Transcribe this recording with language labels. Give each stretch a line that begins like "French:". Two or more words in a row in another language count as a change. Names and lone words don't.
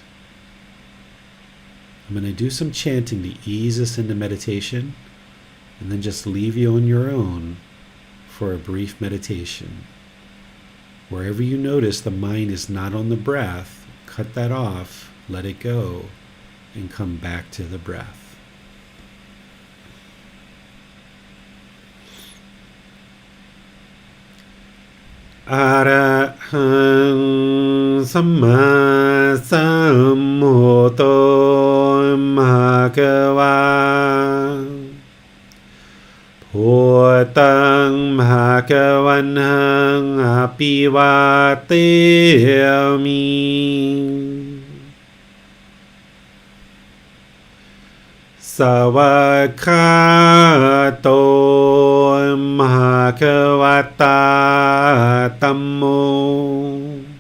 English: I'm going to do some chanting to ease us into meditation, and then just leave you on your own for a brief meditation. Wherever you notice the mind is not on the breath, cut that off, let it go, and come back to the breath.
Pali: Arahang Samma Sambuddho Bhagava Bhutang Bhagavanhang Apivateyami Savakato Bhagavata Tammo